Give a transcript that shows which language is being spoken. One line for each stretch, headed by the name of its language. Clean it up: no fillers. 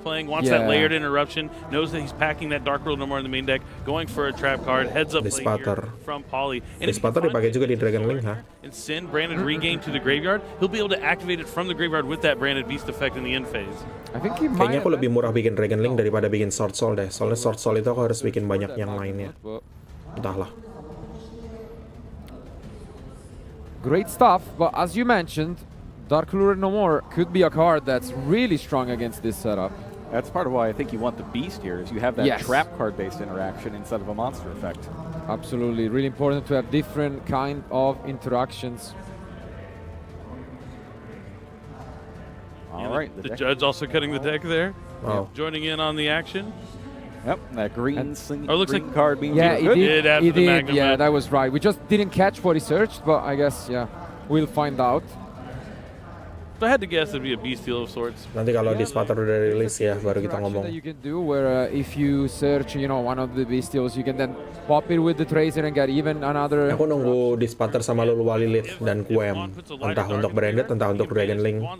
English: Wants that layered interruption, knows that he's packing that Dark World no more in the main deck, going for a trap card, heads up Dispater. from Poly.
Indonesian: Dispater dipakai juga di Dragon Link, ha?
English: And send branded regain to the graveyard. He'll be able to activate it from the graveyard with that branded beast effect in the end phase.
Indonesian: Kayaknya aku lebih murah bikin Dragon Link daripada bikin Sword Soul deh. Soalnya Sword Soul itu aku harus bikin banyak yang lainnya. Entahlah.
English: Great stuff, but as you mentioned, Dark Lure No More could be a card that's really strong against this setup. That's part of why I think you want the Beast here, is you have that trap card-based interaction instead of a monster effect. Absolutely, really important to have different kind of interactions. All right, the judge also cutting the deck there. Wow. Joining in on the action. Yep, that green green card being he did. Yeah, that was right. We just didn't catch what he searched, but I guess, we'll find out. If I had to guess, it'd be a bestial of sorts.
Indonesian: Nanti kalau Dispater udah rilis ya, baru kita ngomong.
English: That you can do where if you search, one of the bestials, you can then pop it with the Tracer and get even another.
Indonesian: Aku nunggu Dispater sama Luluwali Lilith dan Quem, entah untuk branded, entah untuk Dragon Link.